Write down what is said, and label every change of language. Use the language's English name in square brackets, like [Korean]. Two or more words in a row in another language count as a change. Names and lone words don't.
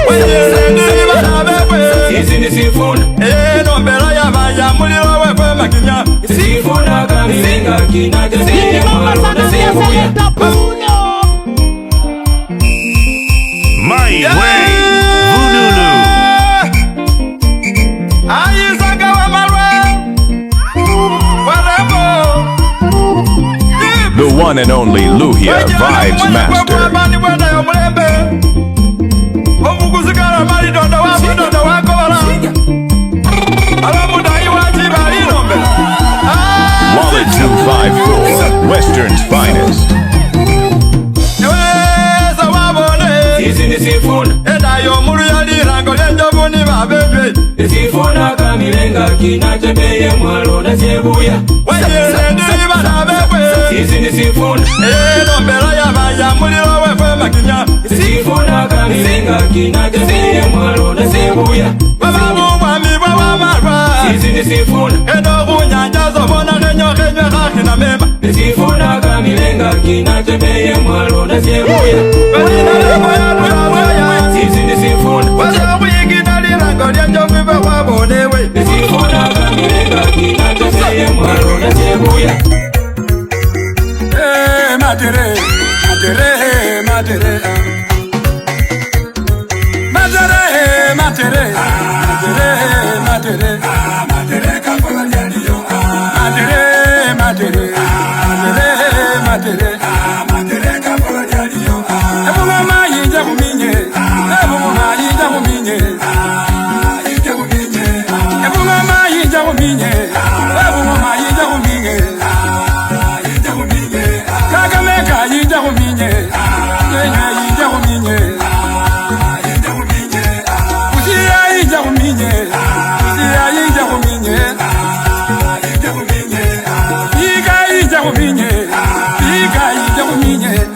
[Luyia] Sisi ni sifuna nombera yabaya muliro wewe makinya. Sifuna kamilenga kinatembeye mwalo na chebuya. [English] My way, Vunulu. [Luyia] Ayisaga wa marwe. Warabo. [English] The one and only Luhia Vibes Master. Wallet 254, Western's finest. [Luyia] Sifuna kamilenga kinatembeye mwalo na chebuya. Sisi ni sifuna nombera yabaya muliro wewe makinya. Sifuna kamilenga kinatembeye mwalo na chebuya. Babamu mwami bwa marwa. Sisi ni sifuna endo kunyanja zobona kenyo kakina mema. Sifuna kamilenga kinatembeye mwalo na chebuya. Sisi ni sifuna wacha kuyigina lirango lya njoviva wabonewe. Sifuna kamilenga kinatembeye mwalo na chebuya. Madere, madere, madere, madere, madere, madere, madere, madere, kapola diyo, madere, madere, madere, madere, madere, kapola diyo. Ebu mama yinja kuminye, ebu mama yinja kuminye, yinja kuminye. Ebu mama yinja kuminye, ebu mama yinja kuminye. Yinja kuminye, yinja kuminye, usiya yinja kuminye, usiya yinja kuminye, yika yinja kuminye, yika yinja kuminye,